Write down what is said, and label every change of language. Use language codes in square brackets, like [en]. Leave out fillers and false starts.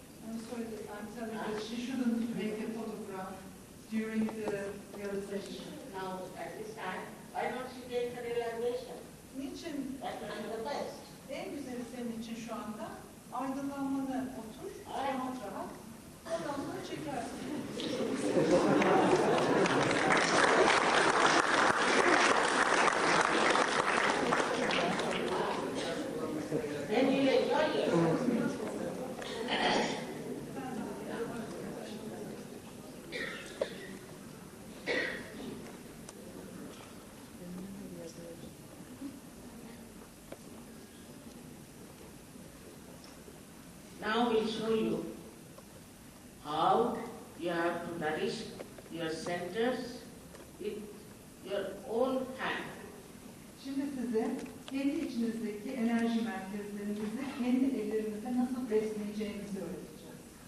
[en] I'm sorry, I'm telling you, she shouldn't make a photograph during the realization. Now, at this time, why don't you take the realization? [tr] Niçin [en] That will be the best. [tr] en güzeli senin için şu anda aydınlanmanı otur, rahat rahat, ondan sonra çekersin. [en] Then you'll enjoy yourself. Now we'll show you how you have to nourish your centers with your own hand. [tr] Şimdi size kendi içinizdeki enerji merkezlerinizi kendi ellerinizle nasıl besleyeceğinizi öğreteceğiz.